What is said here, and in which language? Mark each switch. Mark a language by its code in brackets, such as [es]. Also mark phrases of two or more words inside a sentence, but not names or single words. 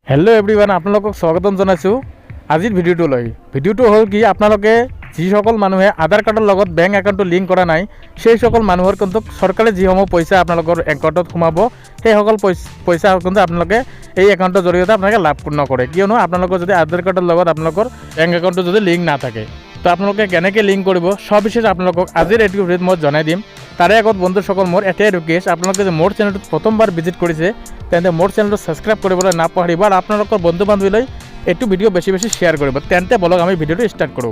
[en] hello everyone [as] আপলোক স্বাগতম জনাইছো আজিৰ ভিডিঅ'টো হ'ল কি আপোনালোকে যিসকল মানুহে আধাৰ কাৰ্ডৰ লগত [en] bank account [as] লিংক কৰা নাই সেই সকল মানুহৰ কিন্তু চৰকাৰে যিসমূহ পইচা আপোনালোকৰ একাউণ্টত সোমাব সেই সকল পইচা কিন্তু আপোনালোকে এই একাউন্টৰ জৰিয়তে আপোনালোকে লাভ নকৰে কিয়নো আপোনালোকৰ যদি আধাৰ কাৰ্ডৰ লগত আপোনালোকৰ বেংক একাউণ্টটো যদি লিংক নাথাকে তো আপোনালোকে কেনেকৈ লিংক কৰিব সবিশেষ আপোনালোকক আজিৰ এইটো ভিডিঅ'ত মই জনাই দিম তাৰে আগত বন্ধুসকল মোৰ এটাই ৰিকুৱেষ্ট আপোনালোকে যে মোৰ চেনেলটো প্ৰথমবাৰ ভিজিট কৰিছে তেন্তে মোৰ চেনেলটো সাবস্ক্ৰাইব কৰিবলৈ নাপাহৰিব আৰু আপোনালোকৰ বন্ধু বান্ধৱীলৈ এইটো ভিডিঅ' বেছি বেছি শ্বেয়াৰ কৰিব তেন্তে বলক আমি ভিডিঅ'টো ষ্টাৰ্ট কৰোঁ।